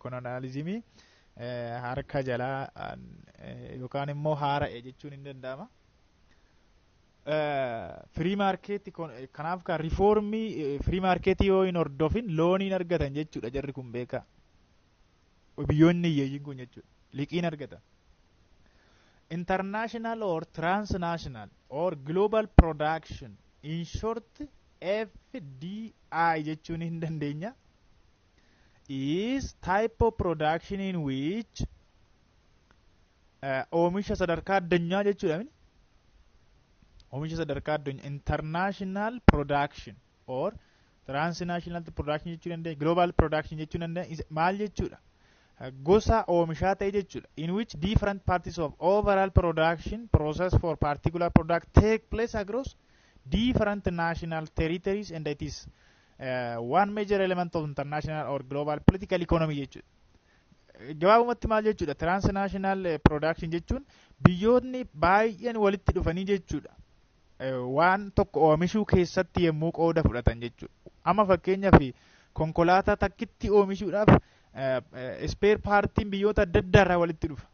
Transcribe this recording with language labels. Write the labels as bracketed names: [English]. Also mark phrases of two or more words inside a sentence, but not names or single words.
[Oromo] Kolonializimii harka jalaa yookaan immoo haara'e jechuun hin danda'ama. [English] Free market [Oromo] kanaaf kan rifoormii [English] free market [Oromo] yoo hin hordofin looniin argatan jechuudha jarri kun beekaa. Biyyoonni hiyyeeyyiin kun jechuudha. Liqiin argatan. [English] International or transnational or global production in short FDI [Oromo] jechuun hin dandeenya. [English] Is type of production in which [Oromo] oomisha sadarkaa addunyaa jechuudha. Oomisha sadarkaa addunyaa [English] international production or transnational production [Oromo] jechuun dandeenya. [English] Global production [Oromo] jechuun dandeenya. Maal jechuudha? Gosa oomishaa ta'e jechuudha. [English] In which different parties of overall production process for particular product take place across different national territories and it is one major element of international or global political economy jechuudha. [Oromo] Gabaabumatti maal jechuudha? [English] Transnational production [Oromo] jechuun biyyoonni baay'een walitti dhufanii jechuudha. Waan tokko oomishuu keessatti yommuu qooda fudhatan jechuudha. Amma fakkeenyaaf konkolaataa takkitti oomishuudhaaf [English] spare partiin [Oromo] biyyoota adda addaa irraa walitti dhufa.